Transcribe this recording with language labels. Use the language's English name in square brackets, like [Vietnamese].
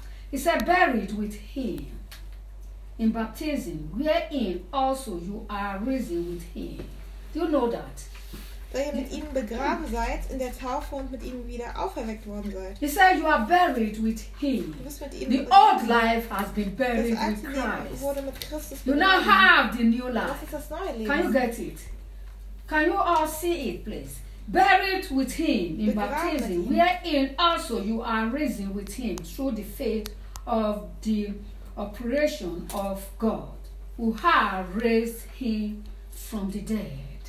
[English] He said, buried with him in baptism, wherein also you are risen with him. Do you know that? [German] Da ihr mit ihm begraben seid in der Taufe und mit ihm wieder auferweckt worden seid. [English] He said you are buried with him. [German] Du bist mit ihm [English] the old life has been buried with Christ. [German] Wurde mit Christus [English] you [German] begraben. [English] Now have the new life. [German] Das ist das neue Leben. [English] Can you get it? Can you all see it, please? Buried with him in baptism, wherein also you are risen with him through the faith of the operation of God, who has raised him from the dead.